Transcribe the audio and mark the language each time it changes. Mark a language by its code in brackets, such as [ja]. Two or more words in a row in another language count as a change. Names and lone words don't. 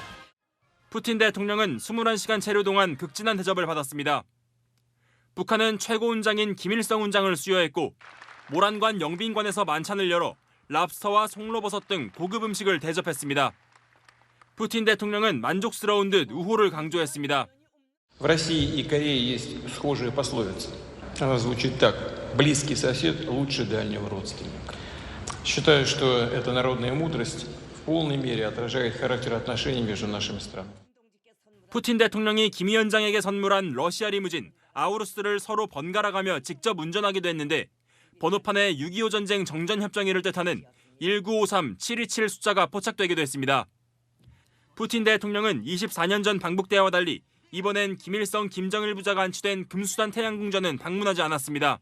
[ko] 푸틴 대통령은 21시간 체류 동안 극진한 대접을 받았습니다. 북한은 최고 훈장인 김일성 훈장을 수여했고 모란관 영빈관에서 만찬을 열어 랍스터와 송로버섯 등 고급 음식을 대접했습니다. 푸틴 대통령은 만족스러운 듯 우호를 강조했습니다. [ru] В России и Корее есть схожая пословица. Она звучит так: близкий сосед лучше дальнего родственника. Считаю, что эта народная мудрость в полной мере отражает характер отношений между нашими странами. [ko] 푸틴 대통령이 김 위원장에게 선물한 러시아 리무진 아우루스를 서로 번갈아가며 직접 운전하기도 했는데 번호판에 6.25 전쟁 정전협정일을 뜻하는 1953727 숫자가 포착되기도 했습니다. 푸틴 대통령은 24년 전 방북 때와 달리 이번엔 김일성, 김정일 부자가 안치된 금수산 태양궁전은 방문하지 않았습니다.